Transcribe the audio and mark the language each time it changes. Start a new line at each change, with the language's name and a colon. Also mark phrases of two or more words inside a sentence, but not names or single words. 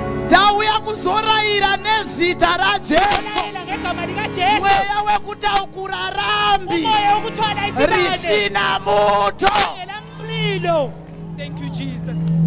Shona: Tauya kuzoraira nezita raJesu.
North Ndebele: Ngegama likaJesu.
Shona: Mweya wekutakura rambi
North Ndebele: Umoya wokuthwala isivande.
Shona: risina mutu.
North Ndebele: Ngela mlilo.
English: Thank you, Jesus.